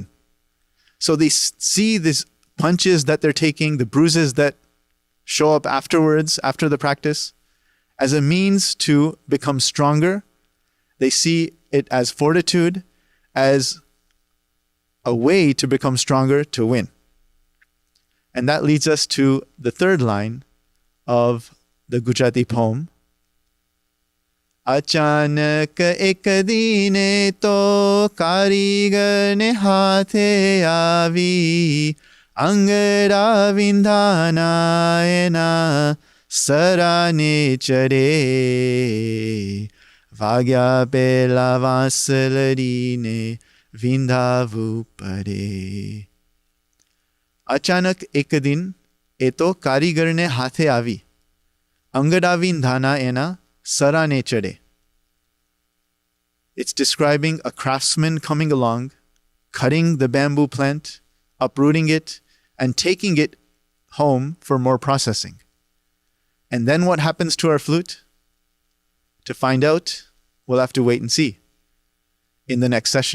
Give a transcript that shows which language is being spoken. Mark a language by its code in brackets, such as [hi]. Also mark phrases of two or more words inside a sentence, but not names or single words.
[en] So they see these punches that they're taking, the bruises that show up afterwards, after the practice, as a means to become stronger. They see it as fortitude, as a way to become stronger, to win. And that leads us to the third line of the Gujarati poem. [gu] અચાનક એક દિને તો કારીગર ને હાથે આવી અંગારા વીંધણા એના સરાણે ચારે વાગ્યા પેલા વાંસલડીને વીંધવું પડે. અચાનક એક દિન એ તો કારીગર ને હાથે આવી અંગારા વીંધણા એના સરાણે ચારે. [en] It's describing a craftsman coming along, cutting the bamboo plant, uprooting it, and taking it home for more processing. And then what happens to our flute? To find out, we'll have to wait and see in the next session.